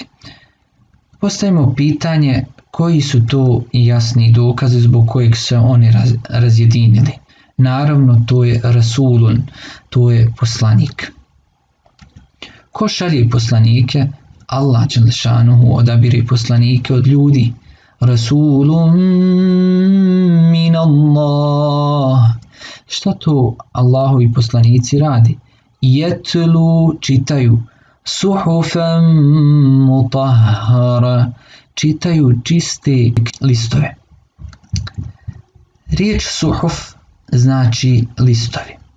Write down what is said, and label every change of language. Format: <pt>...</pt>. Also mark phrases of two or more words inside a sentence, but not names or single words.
<bs>Postavimo pitanje koji su to jasni dokazi zbog kojeg se oni razjedinili. Naravno to je Rasulun, to je poslanik. Ko šalje poslanike? Allah</bs> <ar>جلّ شأنه</ar> <bs>odabire poslanike od ljudi.</bs> <ar>رسولٌ من الله.</ar> <bs>Šta to Allahovi poslanici radi? Jetlu, čitaju.</bs> <ar>صحفًا مطهرة,</ar> <bs>čitaju čiste listove. Riječ suhuf znači listovi.</bs>